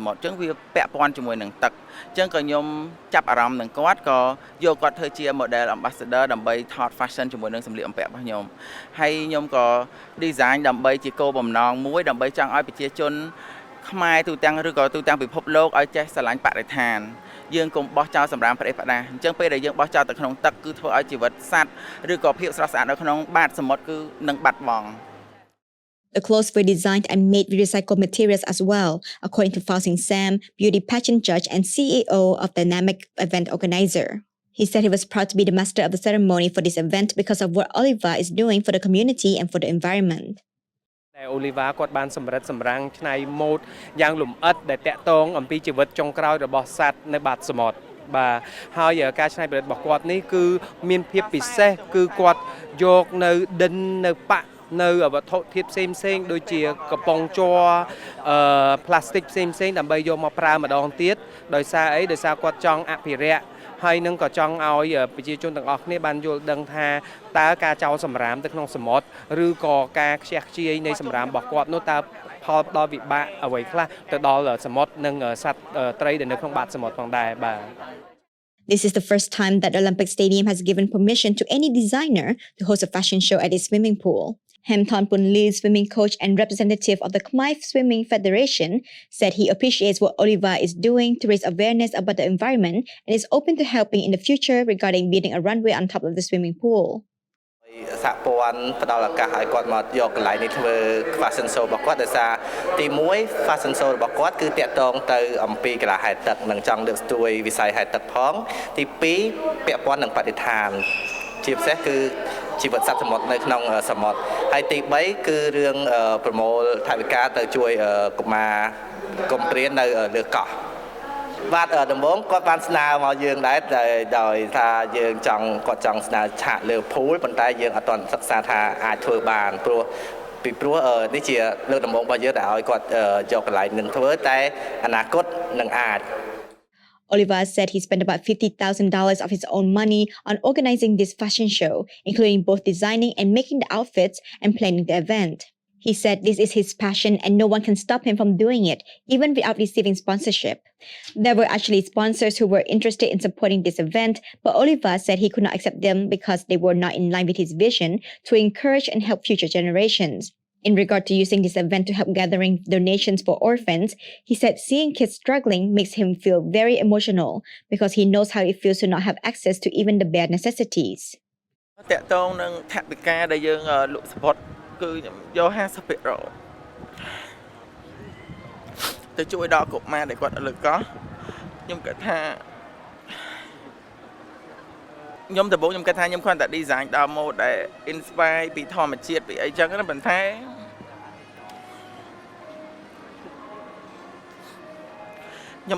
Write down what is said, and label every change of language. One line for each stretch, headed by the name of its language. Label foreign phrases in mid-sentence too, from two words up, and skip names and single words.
Khmer: មុទ្រអញ្ចឹងវាពាក់ព័ន្ធជាមួយនឹងទឹកអញ្ចឹងក៏ខ្ញុំចាប់អារម្មណ៍នឹងគាត់ក៏យកគាត់ធ្វើជា
English: model ambassador
Khmer: ដើម្បីថត fashion ជាមួយនឹងសម្លៀកបំពាក់របស់ខ្ញុំហើយខ្ញុំក៏ design ដើម្បីជាគោលបំណងមួយដើម្បីចង់ឲ្យប្រជាជនខ្មែរទូទាំងឬក៏ទូទាំងពិភពលោកឲ្យចេះស្រឡាញ់បរិស្ថានយើងកុំបោះចោលសម្រាមប្រេះផ្ដាស់អញ្ចឹងពេលដែលយើងបោះចោលទៅក្នុងទឹកគឺធ្វើឲ្យជីវិតសត្វឬក៏ភាពស្រស់ស្អាតនៅក្នុងបាតសមុទ្រគឺនឹងបាត់បង់
English: The clothes were designed and made with recycled materials as well, according to Fao Sing Sam, beauty pageant judge and CEO of Dynamic event organizer. He said he was proud to be the master of the ceremony for this event because of what Oliver is doing for the community and for the environment.
Khmer: Oliver គាត់បានសម្រិតសម្រាំងឆ្នៃម៉ូដយ៉ាងលម្អិតដែលតាក់ទងអំពីជីវិតចុងក្រោយរបស់សត្វនៅបាតសមុទ្របាទហើយការច្នៃប្រឌិតរបស់ គាត់នេះគឺមានភាពពិសេសគឺគាត់យកនៅដិននៅប៉ាក់នៅវត្ថុធាតុផ្សេងៗដូចជាកំប៉ុងជ័រផ្លាស្ទិកផ្សេងៗដើម្បីយកមកប្រើម្ដងទៀតដោយសារអីដោយសារគាត់ចង់អភិរក្សហើយនឹងក៏ចង់ឲ្យប្រជាជនទាំងអស់គ្នាបានយល់ដឹងថាតើការចោលសម្រាមទៅក្នុងសមុទ្រឬក៏ការខ្ជះខ្ជាយនៃសម្រាមរបស់គាត់នោះតើផលដល់វិបាកអ្វីខ្លះទៅដល់សមុទ្រនិងសត្វត្រីដែលនៅក្នុងបាតសមុទ្រផងដែរបាទ
English: This is the first time that the Olympic Stadium has given permission to any designer to host a fashion show at its swimming pool. Hem Thornpun Lee, swimming coach and representative of the Khmer Swimming Federation, said he appreciates what Oliver is doing to raise awareness about the environment and is open to helping in the future regarding building a runway on top of the swimming pool.
Khmer: សហព័ន្ធផ្ដល់ឱកាសឲ្យគាត់មកយកកន្លែងនេះធ្វើ
English: fashion show
Khmer: របស់គាត់ដោយសារទី1
English: fashion show
Khmer: របស់គាត់គឺតាក់ទងទៅអំពីកីឡាហែល ទឹកនិងចង់លើកស្ទួយវិស័យហែលទឹកផងទី2ពាក់ព័ន្ធនឹងបរិស្ថានជាពិសេសគឺជីវិតសត្វសមុទ្រនៅ ក្នុងសមុទ្រហើយទី3គឺរឿងប្រមូលថវិកាទៅជួយកុមារកំព្រាននៅលើកោះបាទដំបូងគាត់បានស្នើមកយើងដែរដោយថាយើងគាត់ចង់ស្នើឆាកលើភូលប៉ុន្តែយើងអត់ទាន់សិក្សាថាអាចធ្វើបានព្រោះនេះជាលើកដំបូងរបស់យើងដែលឲ្យគាត់យកកន្លែងនឹងធ្វើតែអនាគតនឹងអាច
English: Oliver said he spent about $50,000 of his own money on organizing this fashion show, including both designing and making the outfits and planning the event. He said this is his passion and no one can stop him from doing it, even without receiving sponsorship. There were actually sponsors who were interested in supporting this event, but Oliver said he could not accept them because they were not in line with his vision to encourage and help future generations. In regard to using this event to help gathering donations for orphans, he said seeing kids struggling makes him feel very emotional because he knows how it feels to not have access to even the bare necessities.
Khmer: តាក់ទងនឹងថវិកាដែលយើងលក់ support គឺយក 50% ទៅជួយដល់កុមារដែលគាត់លើកោះខ្ញុំគិតថា ខ្ញុំដំបូងខ្ញុំគិតថាខ្ញុំគ្រាន់តែ design ដល់ mode ដែល inspire ពីធម្មជាតិពីអីចឹងណាប៉ុន្តែខ្ញុំ